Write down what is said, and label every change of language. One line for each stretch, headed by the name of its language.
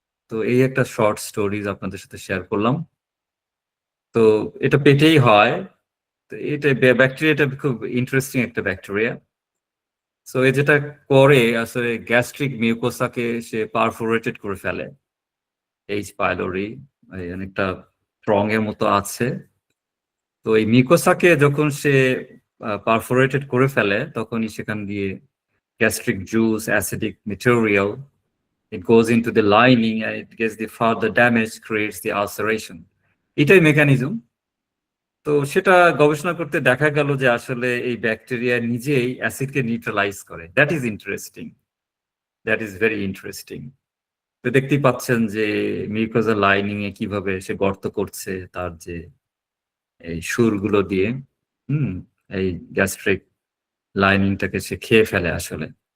Bangla: তো এই একটা শর্ট স্টোরিজ আপনাদের সাথে শেয়ার করলাম। তো এটা পেটেই হয়। তো এটা ব্যাকটেরিয়াটা খুব ইন্টারেস্টিং একটা ব্যাকটেরিয়া। সো এ যেটা করে আসলে গ্যাস্ট্রিক মিউকোসাকে সে পারফোরেটেড করে ফেলে। এইচ পাইলোরি অনেকটা ট্রং এর মতো আছে। তো এই মিউকোসাকে যখন সে পারফোরেটেড করে ফেলে, তখনই সেখান দিয়ে
English: gastric juice, acidic material, it goes into the lining and it gets the further damage, creates the ulceration.
Bangla: এটাই মেকানিজম। তো সেটা গবেষণা করতে দেখা গেল যে আসলে এই ব্যাকটেরিয়া নিজেই অ্যাসিডকে নিউট্রালাইজ করে।
English: That is interesting, that is very interesting.
Bangla: তো দেখতেই পাচ্ছেন যে মিউকোজা লাইনিং এ কিভাবে সে গর্ত করছে তার যে এই সুরগুলো দিয়ে, এই গ্যাস্ট্রিক লাইনিংটাকে সে খেয়ে ফেলে আসলে।